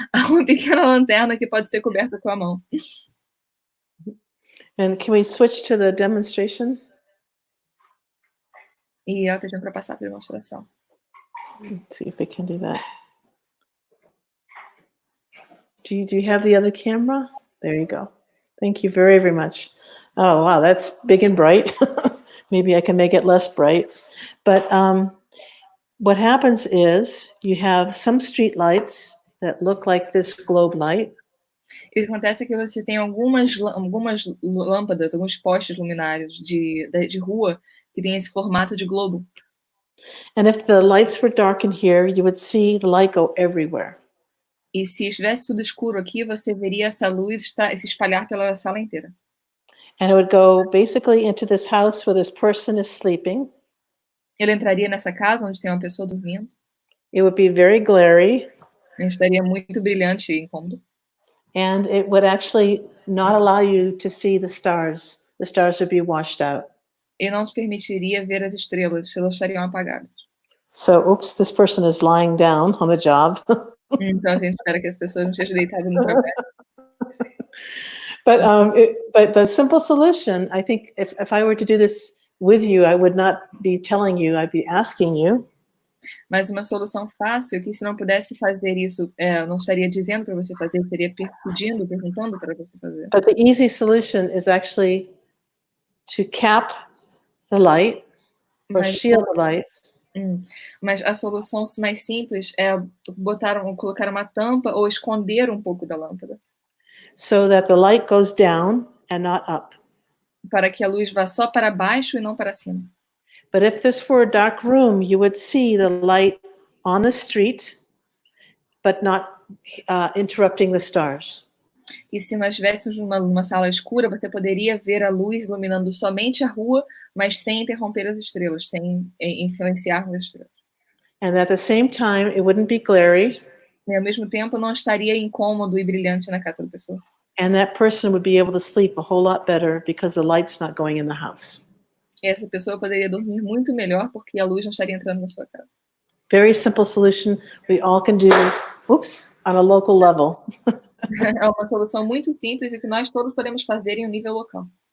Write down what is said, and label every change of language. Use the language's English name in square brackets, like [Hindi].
[Portuguese] Uma pequena lanterna que pode ser coberta com a mão. [English] And can we switch to the demonstration? [Portuguese] E ela pediu para passar para a demonstração. [English] Let's see if we can do that. Do you have the other camera? There you go. Thank you very, very much. Oh, wow, that's big and bright. Maybe I can make it less bright. But what happens is you have some street lights that look like this globe light. [Portuguese] O que acontece é que você tem algumas lâmpadas, alguns postes luminários de rua que tem esse formato de globo. [English] And if the lights were dark in here, you would see the light go everywhere. [Portuguese] E se estivesse tudo escuro aqui, você veria essa luz se espalhar pela sala inteira. [English] And it would go basically into this house where this person is sleeping. [Portuguese] Ele entraria nessa casa onde tem uma pessoa dormindo. [English] It would be very glary. [Portuguese] Estaria muito brilhante e incômodo. [English] And it would actually not allow you to see the stars. The stars would be washed out. [Portuguese] E não te permitiria ver as estrelas estariam apagadas. [English] So, oops, this person is lying down on the job. [Portuguese] Então a gente espera que as pessoas não estejam deitadas no trabalho. [English] But the simple solution, I think, if I were to do this with you, I would not be telling you, I'd be asking you. [Portuguese] Mas uma solução fácil, que se não pudesse fazer isso, não estaria dizendo para você fazer, estaria pedindo, perguntando para você fazer. [English] But the easy solution is actually to cap the light or shield the light. [Portuguese] Mas a solução mais simples é colocar uma tampa ou esconder um pouco da lâmpada. [English] So that the light goes down and not up. [Portuguese] Para que a luz vá só para baixo e não para cima. [English] But if this were a dark room, you would see the light on the street, but not interrupting the stars. [Portuguese] E se nós estivéssemos numa sala escura, você poderia ver a luz iluminando somente a rua, mas sem interromper as estrelas, sem influenciar as estrelas. [English] And at the same time, it wouldn't be glary. [Portuguese] E ao mesmo tempo, não estaria incômodo e brilhante na casa da pessoa. [English] And that person would be able to sleep a whole lot better because the light's not going in the house. [Portuguese] E essa pessoa poderia dormir muito melhor porque a luz não estaria entrando na sua casa. [English] Very simple solution we all can do, on a local level. [Portuguese] É uma solução muito simples e que nós todos podemos fazer em um nível local.